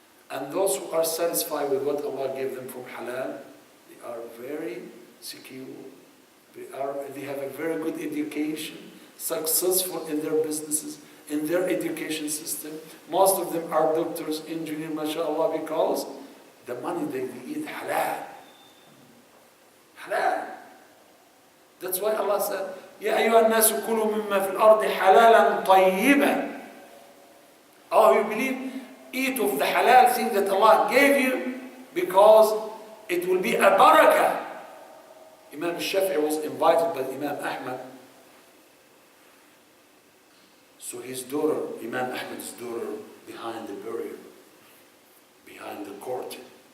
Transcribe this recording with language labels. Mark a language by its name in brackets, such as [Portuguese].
[English] And those who are satisfied with what Allah gave them from halal, they are very secure. They have a very good education, successful in their businesses, in their education system. Most of them are doctors, engineers, mashallah, because the money they eat halal. Halal. That's why Allah said, [Arabic] يا أيها الناس كلوا مما في الأرض حلالا طيبا. [English] Oh, you believe? Eat of the halal thing that Allah gave you because it will be a barakah. Imam Shafi'i was invited by Imam Ahmad. So his daughter, Imam Ahmad's daughter, behind the barrier, behind the curtain.